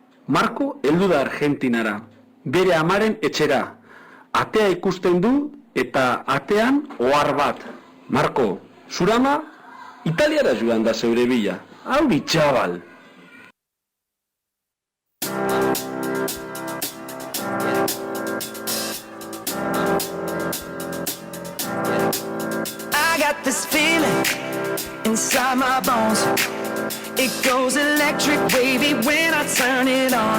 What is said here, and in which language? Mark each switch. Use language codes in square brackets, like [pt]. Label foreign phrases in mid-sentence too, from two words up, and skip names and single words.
[eu] Marko heldu da Argentinara, bere amaren etxera. Atea ikusten du eta atean ohar bat. Marko, zurama Italiara joan da zeure bila. Hau bitxabal. [en] I got this feeling inside my bones. It goes electric wavy when I turn it on.